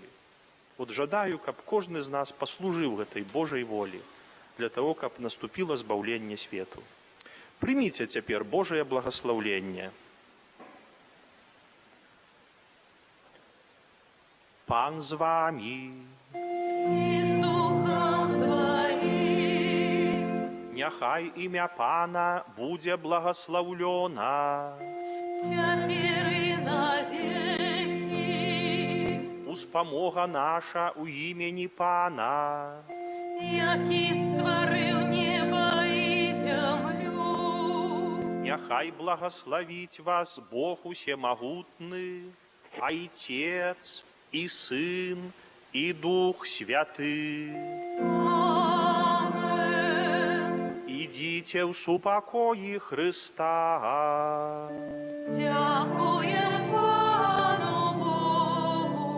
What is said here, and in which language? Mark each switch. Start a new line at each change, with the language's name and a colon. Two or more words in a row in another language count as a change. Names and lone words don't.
Belarusian: Вот жадаю, каб кожны з нас паслужыў гэтай Божай волі
Russian: для того,
Belarusian: каб наступіла збаўленне свету. Прыміце цяпер Божае благаслаўленне. Пан з вамі.
Ukrainian: І з духом твоїм.
Belarusian: Няхай імя Пана будзе благаслаўлёна. Цяпер і навекі. Успамога наша у імені Пана, які стварыў неба і зямлю. Няхай благословить вас Бог усемогутный,
Russian: Отец и Сын и Дух Святый. Амен. Идите в супокои Христа.
Ukrainian: Дякуем Пану Богу.